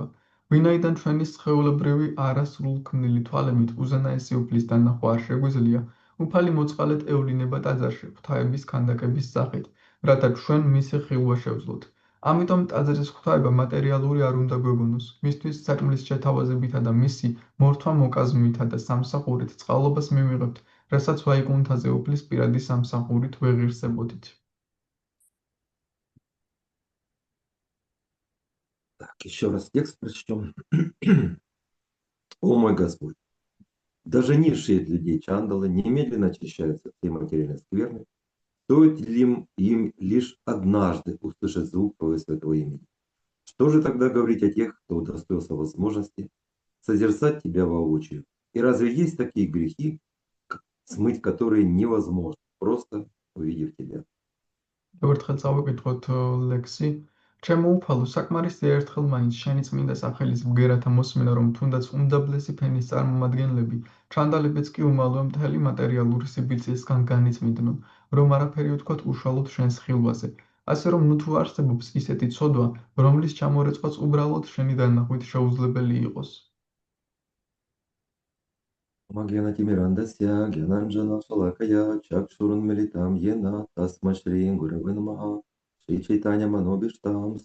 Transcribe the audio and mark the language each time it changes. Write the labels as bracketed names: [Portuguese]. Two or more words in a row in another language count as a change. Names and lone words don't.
[Georgian] ვინაიდან ჩვენი სხეულებრივი არასრულქმნილი თვალებით უზენაესი უფლის დანახვა არ შეგვიძლია, უფალი მოწყალედ ევლინება ტაძარში ღვთაების ქანდაკების სახით, რათა ჩვენ მისი ხილვა შევძლოთ. ამიტომ ტაძრის ღვთაება მატერიალური არ უნდა გვეგონოს, მისთვის საჭმლის შეთავაზებითა და მისი მორთვა-მოკაზმითა და სამსახურით წყალობას მივიღებთ, რასაც ვაიკუნთაზე უფლის პირადი სამსახურით ვეღირსებოდით. [Russian] Так, еще раз текст прочтем. О мой Господь, даже низшие из людей чандалы немедленно очищаются от всей материальной скверны, стоит ли им лишь однажды услышать звук Твоего святого имени. Что же тогда говорить о тех, кто удостоился возможности созерцать Тебя воочию? И разве есть такие грехи, смыть которые невозможно, просто увидев Тебя? [Georgian] Ერთხელ წავიკითხოთ ლექსი. ჩემო უფალო, საკმარისია ერთხელ მაინც შენი წმინდა სახელის ბგერათა მოსმენა, რომ თუნდაც უმდაბლესი ფენის წარმომადგენლები, ჩანდალებიც კი უმალო მთელი მატერიალური სიბიძისგან განიწმინდნონ, რომ არაფერი უთქვათ უშუალოდ შენს ხილვაზე. ასე რომ ნუ თუ არსებობს ისეთი ცოდვა, რომლის ჩამორეწყვაც უბრალოდ შენი დანახვით შეუძლებელი იყოს. [Sanskrit] अज्ञान तिमिरान्धस्य ज्ञानाञ्जन शलाकया चक्षुरुन्मीलितं येन तस्मै श्री गुरवे नमः श्री चैतन्य मनोऽभीष्टं,